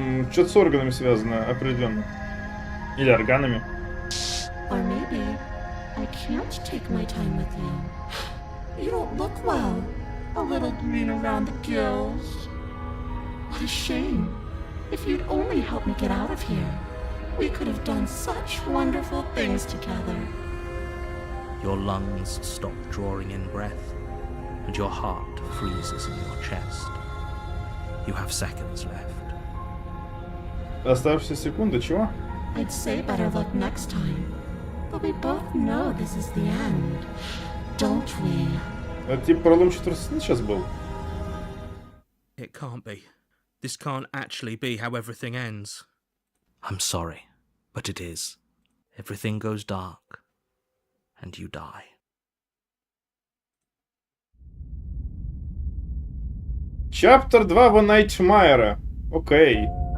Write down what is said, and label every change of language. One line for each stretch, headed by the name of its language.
Russian: Что-то с органами связано, определенно. Или органами.
English: Or maybe I can't take my time with you. You don't look well. A little green around the gills. What a shame. If you'd only helped me get out of here, we could have done such wonderful things together. Your lungs stop drawing in breath, and your heart freezes in your chest. You have seconds left.
Russian: Оставшиеся секунды, чего?
English: I'd say better luck next time. But we both know this is the end, don't we?
Russian: Это типа пролом 14 сейчас был.
English: It can't be. This can't actually be how everything ends. I'm sorry, but it is. Everything goes dark, and you die. Chapter 2 One Nightmare. Окей.